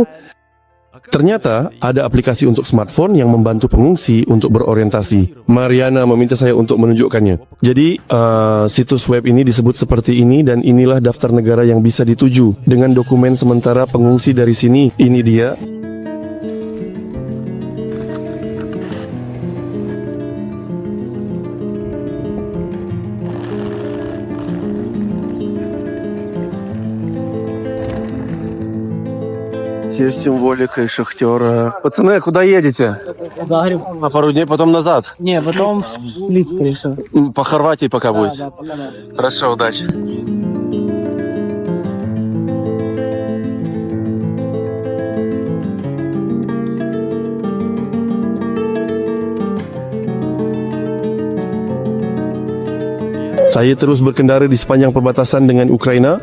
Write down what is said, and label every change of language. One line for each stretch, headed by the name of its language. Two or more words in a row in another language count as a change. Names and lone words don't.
Indonesian: Ternyata ada aplikasi untuk smartphone yang membantu pengungsi untuk berorientasi. Mariana meminta saya untuk menunjukkannya. Jadi situs web ini disebut seperti ini dan inilah daftar negara yang bisa dituju dengan dokumen sementara pengungsi dari sini. Ini dia.
Russian: Есть символика и шахтера. Пацаны, куда едете? Загреб. На пару дней, потом назад? Не, потом в Сплит, скорее всего. По Хорватии пока будете? Хорошо, удачи.
Indonesian: Saya terus berkendara di sepanjang perbatasan dengan Ukraina.